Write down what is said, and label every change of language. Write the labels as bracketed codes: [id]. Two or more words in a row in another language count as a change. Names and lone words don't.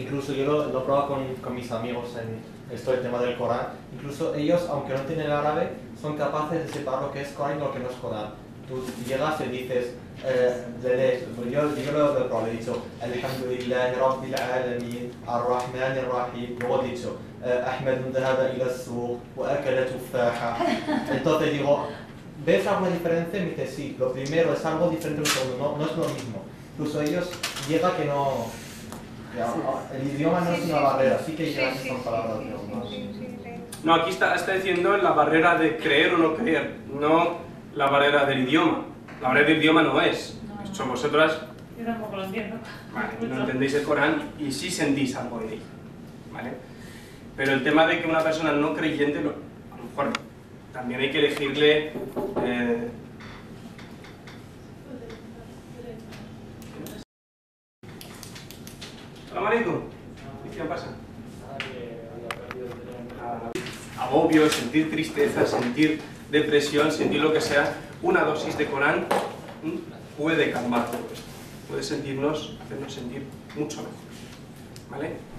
[es] Incluso yo lo he probado con mis amigos en esto del tema del Corán. Incluso ellos, aunque no tienen el árabe, son capaces de separar lo que es Corán y lo que no es Corán. Tú llegas y dices, yo lo he probado, he dicho [ar] الحمد لله رب العالمين، الرحمن الرحيم. [es] Luego he dicho [ar] أحمد ذهب إلى السوق وأكل تفاحة. [es] Entonces digo, ¿ves alguna diferencia? Y me dice, sí, lo primero es algo diferente del segundo, no es lo mismo. Incluso ellos llega que no... el idioma no es una barrera, sí que llegan que son palabras de idiomas. No, aquí está diciendo la barrera de creer o no creer, no la barrera del idioma. La barrera del idioma no es. Son vosotras... Yo tampoco lo entiendo. Vale, no entendéis el Corán y sí sentís algo en él. ¿Vale? Pero el tema de que una persona no creyente, a lo mejor también hay que elegirle... [ar] سلام عليكم. [es] ¿Qué pasa? Agobio, sentir tristeza, sentir depresión, sentir lo que sea, una dosis de Corán puede calmar todo esto. Puede hacernos sentir mucho mejor. ¿Vale?